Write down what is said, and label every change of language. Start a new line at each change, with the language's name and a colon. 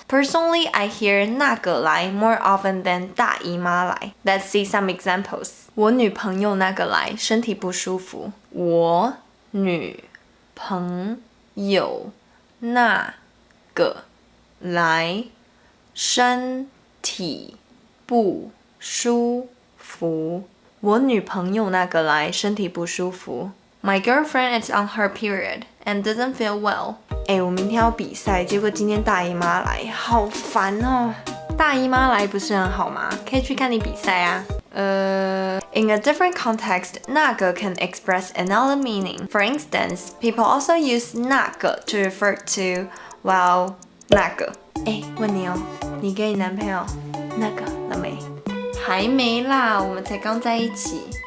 English: Personally, I hear
Chinese: 那个来
English: more often than
Chinese: 大姨妈来.
English: Let's see some examples.
Chinese: 我女朋友那个来，身体不舒服。我女朋友那个来，身体不舒服。我女朋友那个来，身体不舒服。
English: My girlfriend is on her period and doesn't feel well.
Chinese: 我明天要比赛，结果今天大姨妈来，好烦哦。大姨妈来不是很好吗？可以去看你比赛啊。
English: In a different context, 那个 can express another meaning. For instance, people also use 那个 to refer to, well, 那个。
Chinese: 问你哦，你跟你男朋友那个了没？还没啦，我们才刚在一起。